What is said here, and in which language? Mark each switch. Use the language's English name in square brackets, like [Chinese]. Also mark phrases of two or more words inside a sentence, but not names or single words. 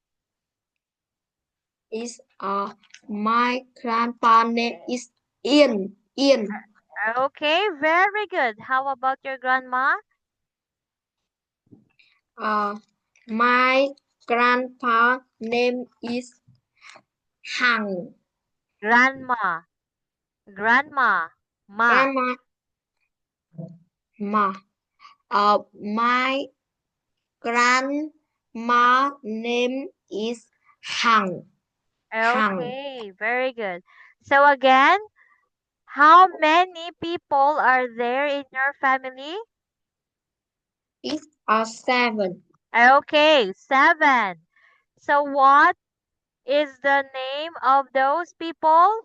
[English] Is my grandpa name is Yên. Yên. Okay, very good. How about your grandma? My grandpa name is Hằng. Grandma. Grandma. Ma. Grandma. Ma. My grandma name is Hằng. Hằng. Okay, very good. So again, how many people are there in your family? Is 7. Okay, 7. So what is the name of those people?